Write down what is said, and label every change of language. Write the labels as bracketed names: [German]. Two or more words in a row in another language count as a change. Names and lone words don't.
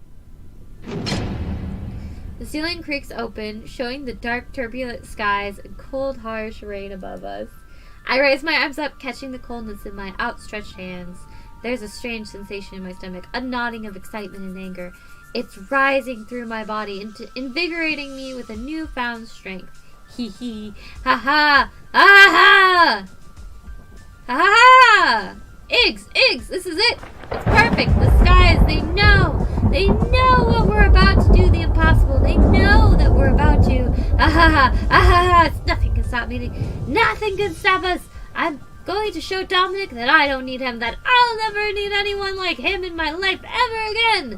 [English] The ceiling creaks open, showing the dark, turbulent skies and cold, harsh rain above us. I raise my arms up, catching the coldness in my outstretched hands. There's a strange sensation in my stomach, a gnawing of excitement and anger. It's rising through my body, invigorating me with a newfound strength. Hee hee. Ha ha. Ha ha. Ha ha. Iggs, this is it. It's perfect. The skies, they know what we're about to do, the impossible. They know that we're about to. Nothing can stop me. Nothing can stop us. I'm going to show Dominic that I don't need him, that I'll never need anyone like him in my life ever again.